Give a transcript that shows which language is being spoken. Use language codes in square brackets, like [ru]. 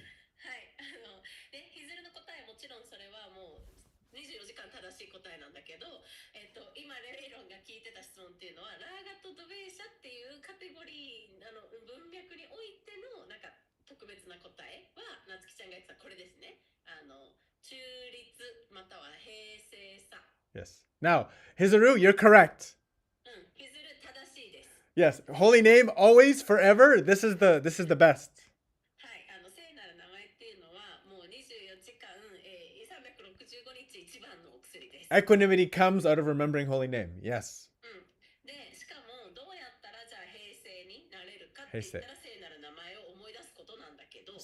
[ja] はい、で、ひずるの答えもちろんそれはもう24時間正しい答えなんだけど、今聞いてた質問っていうのは、ラーガとドベーシャっていうカテゴリー文脈においてのなんか特別な答えは、なつきちゃんが言ってたこれですね。中立または平成さ。 [en] Yes. Now, Hizaru, you're correct. [ja] ヒズル正しいです。 [en] Yes. Holy name always, forever. This is the best. [ja] はい、聖なる名前っていうのはもう24時間、365日一番のお薬です。 [en] Equanimity comes out of remembering holy name. Yes. [ja] で、しかもどうやったらじゃあ平成になれるかって言ったら聖なる名前を思い出すことなんだけど。